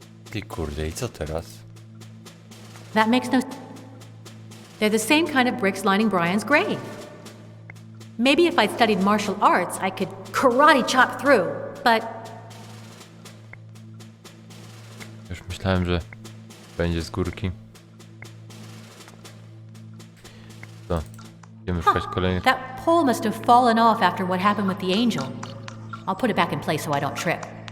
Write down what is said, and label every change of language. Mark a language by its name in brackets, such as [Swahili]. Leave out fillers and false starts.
[Polish] Ty kurde, i co teraz? [English] That makes no. They're the same kind of bricks lining Brian's grave. Maybe if I'd studied martial arts, I could karate chop through, but [Polish] Już myślałem, że będzie z górki. Co? Idziemy szukać kolejnych. [English] that pole must have fallen off after what happened with the angel. I'll put it back in place so I don't trip.